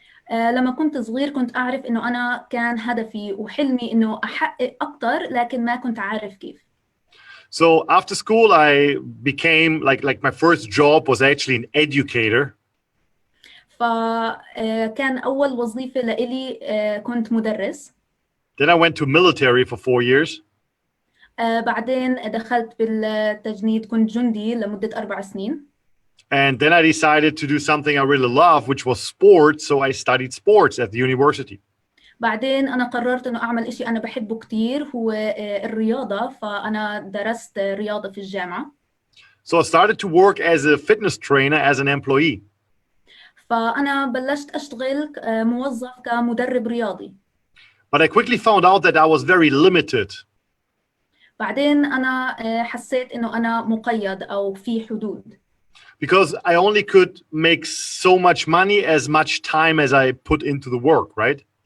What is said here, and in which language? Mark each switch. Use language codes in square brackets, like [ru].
[ar] لما كنت صغير كنت أعرف إنه أنا كان هدفي وحلمي إنه أحقق أكتر، لكن ما كنت عارف كيف. [en] So after school, I became like my first job was actually an educator. [ar] فكان أول وظيفة لإلي كنت مدرس. [en] Then I went to military for 4 years. [ar] بعدين دخلت بالتجنيد، كنت جندي لمدة 4 سنين. [en] And then I decided to do something I really love, which was sports. So I studied sports at the university. [ar] بعدين أنا قررت إنه أعمل إشي أنا بحبه كتير، هو الرياضة، فأنا درست رياضة في الجامعة. [en] So I started to work as a fitness trainer as an employee. [ar] فأنا بلشت أشتغل موظف كمدرب رياضي. [en] But I quickly found out that I was very limited. [ar] بعدين أنا حسيت إنه أنا مقيد أو في حدود. [en] Because I only could make so much money as much time as I put into the work, right?